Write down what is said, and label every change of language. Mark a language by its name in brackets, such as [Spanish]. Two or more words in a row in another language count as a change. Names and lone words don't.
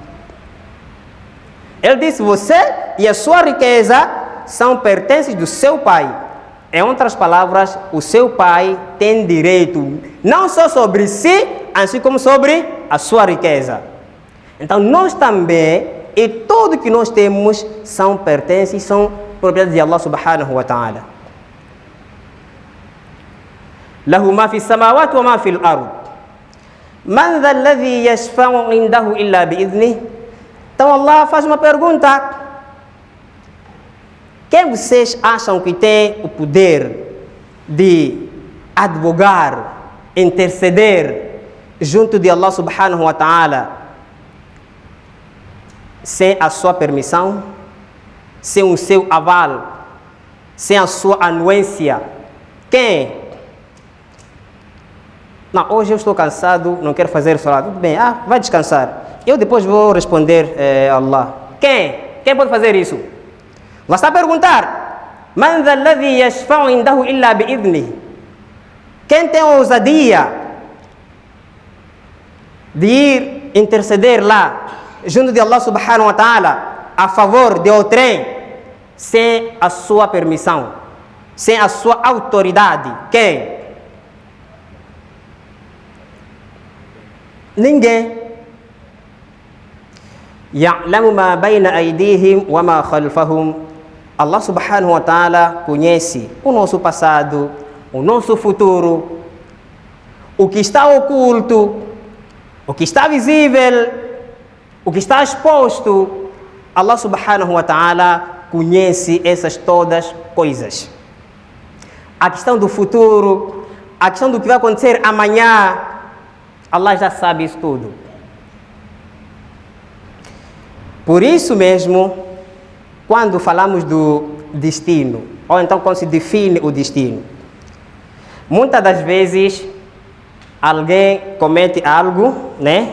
[Portuguese] Ele disse, você e a sua riqueza são pertences do seu pai. Em outras palavras, o seu pai tem direito, não só sobre si, assim como sobre a sua riqueza. Então, nós também, e tudo que nós temos, são pertences, são propriedades de Allah [Arabic] سبحانه وتعالى. له ما في السماوات وما في الأرض من ذا الذي يشفع عنده إلا بإذنه. [Portuguese] Então Allah faz uma pergunta. Quem vocês acham que tem o poder de advogar, interceder junto de Allah [Arabic] سبحانه وتعالى [Portuguese] sem a sua permissão, sem o seu aval, sem a sua anuência? Quem? Não, hoje eu estou cansado, não quero fazer salat. Tudo bem, vai descansar. Eu depois vou responder a Allah. Quem? Quem pode fazer isso? Você está a perguntar. [Arabic] من ذا الذي يشفع عنده إلا بإذنه. [Portuguese] Quem tem a ousadia de ir interceder lá, junto de Allah [Arabic] سبحانه وتعالى, [Portuguese] a favor de outrem, sem a sua permissão, sem a sua autoridade? Quem? Ninguém. [Arabic] يعلم ما بين أيديهم وما خلفهم. [Portuguese] Allah [Arabic] سبحانه وتعالى [Portuguese] conhece o nosso passado, o nosso futuro, o que está oculto, o que está visível, o que está exposto. Allah [Arabic] سبحانه وتعالى [Portuguese] conhece essas todas coisas. A questão do futuro, a questão do que vai acontecer amanhã, Allah já sabe isso tudo. Por isso mesmo, quando falamos do destino, ou então quando se define o destino, muitas das vezes alguém comete algo, né?